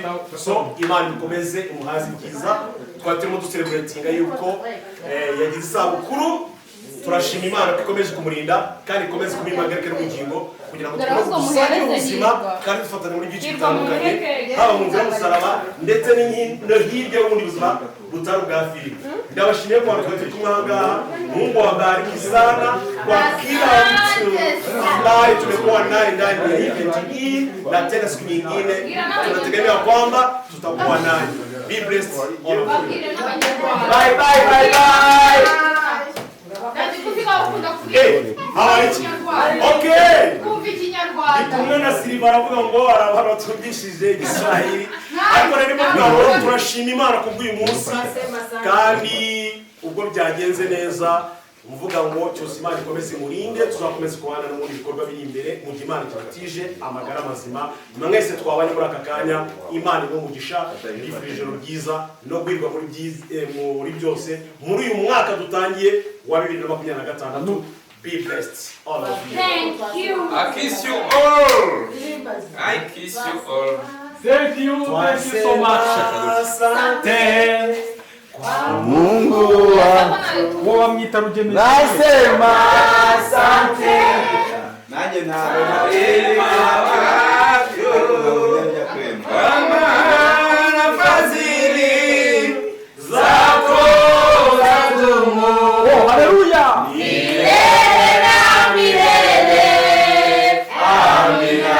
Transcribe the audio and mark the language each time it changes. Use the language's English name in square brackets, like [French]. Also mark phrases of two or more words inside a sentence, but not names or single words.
[Kinyarwanda] So Imana ikomeze imuhaze ibyiza. Twari turimo ducelebratinga yuko yagize isabukuru. Turashima Imana ko ikomeje kumurinda kandi ikomeze kumuhimagarika n'ubugingo kugira ngo dukomeze dusangire ubuzima kandi dufatane muri byinshi bitandukanye haba mu nzira y'umusaraba ndetse no hirya y'ubundi buzima butari ubwa filime. Ndabashimiye ko twari turi kumwe aha ngaha. [Swahili] Mungu awabariki sana kwa kila mtu ambaye tumekuwa naye ndani ya hii event hii, na tena siku nyingine tunategemea kwamba tutakuwa naye. [English] Be blessed all of you. Bye bye bye bye. Okay. [Kinyarwanda] Kumwe na Silva aravuga ngo arabana tubishije Igiswahili. Ariko rero mugabo turashima Imana kubw'uyu munsi kandi ubwo byagenze neza. Uvuga ngo cyose Imana ikomeze murinde, tuzakomeza kubana no mu bikorwa biri imbere mu gihe Imana tubatije amagara mazima. Mwese twabanye muri aka kanya, Imana imugisha bifurije ijoro ryiza no gwirwa muri byose muri uyu mwaka dutangiye wa 2026. [English] Be blessed all of you. Thank you. I kiss you all. I kiss you all. Thank you so much. [Swahili] Asante kwa Mungu wangu wamwita Rugemi. Nasema asante. [Kinyarwanda] Nanjye ntabwo [Swahili] na fadhili zako zadumu. Oh, haleluya. Milele na milele. Amina.